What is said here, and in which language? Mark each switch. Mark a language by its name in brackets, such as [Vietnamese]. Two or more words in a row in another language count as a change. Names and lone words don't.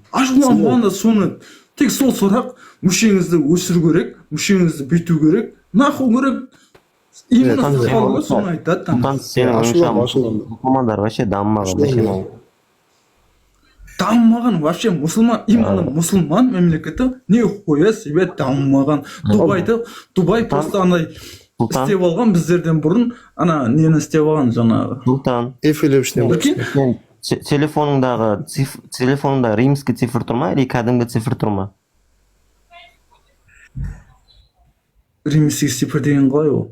[Kazakh] Ашуланбаңыз, соны тек сол сұрақ, мүшеңізді өсіру керек, мүшеңізді бүйту керек, наху керек. Именно соны айтады. Сенің ойыңша мұсылмандар вообще дамымаған. Дамымаған вообще мұсылман, именно мұсылман мемлекеті [Russian] не хуя себе [Kazakh] дамымаған. Дубай просто андай істеп алған, біздерден бұрын ана нені істеп алған жаңағы. Сұлтан, телефоныңда [Russian] римский цифр [Kazakh] тұр ма, или кәдімгі цифр тұр ма? [Russian] Римский цифр [Kazakh] деген қалай ол?